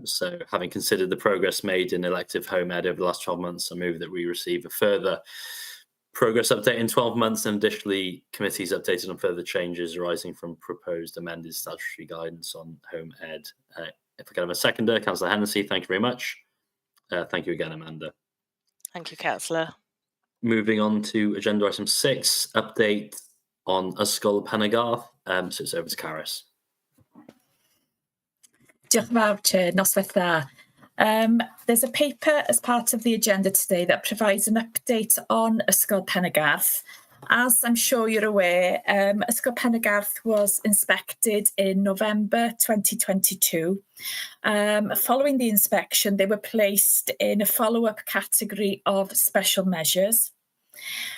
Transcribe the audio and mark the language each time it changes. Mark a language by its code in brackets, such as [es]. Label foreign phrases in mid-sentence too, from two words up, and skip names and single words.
[en] So having considered the progress made in elective home ed over the last 12 months, I move that we receive a further progress update in 12 months, and additionally committees updated on further changes arising from proposed amended statutory guidance on home ed. If I can have a seconder, Councillor Hennessy, thank you very much. Thank you again, Amanda. Thank you, Councillor. Moving on to agenda item 6, update on Ysgol Penargarth. So it's over to Caris. [cy] Diolch yn fawr, Chair. Noswaith dda. [en] There's a paper as part of the agenda today that provides an update on Ysgol Penargarth. As I'm sure you're aware, Ysgol Penargarth was inspected in November 2022. Following the inspection, they were placed in a follow-up category of special measures.